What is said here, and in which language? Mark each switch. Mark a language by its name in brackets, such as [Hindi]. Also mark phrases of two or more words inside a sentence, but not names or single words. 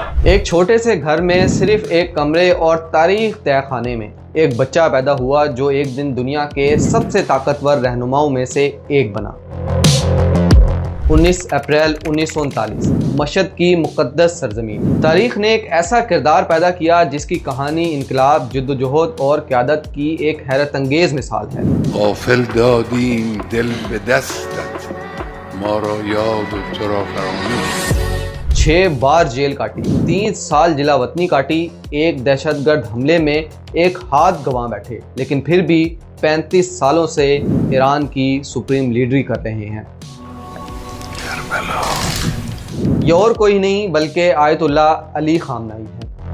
[Urdu] ایک چھوٹے سے گھر میں صرف ایک کمرے اور تاریخ طے خانے میں ایک بچہ پیدا ہوا جو ایک دن دنیا کے سب سے طاقتور رہنماؤں میں سے ایک بنا۔ 19 اپریل 1939 مشہد کی مقدس سرزمین۔ تاریخ نے ایک ایسا کردار پیدا کیا جس کی کہانی انقلاب، جدوجہد اور قیادت کی ایک حیرت انگیز مثال ہے۔ [Persian] غافل دادیم دل به دستت ما را یاد و تو را فراموش۔ [Urdu] 6 بار جیل کاٹی، 3 سال جلا وطنی کاٹی، ایک دہشت گرد حملے میں ایک ہاتھ گنوا بیٹھے، لیکن پھر بھی 35 سالوں سے ایران کی سپریم لیڈری کر رہے ہیں۔ یہ اور کوئی نہیں بلکہ آیت اللہ علی خامنائی ہے۔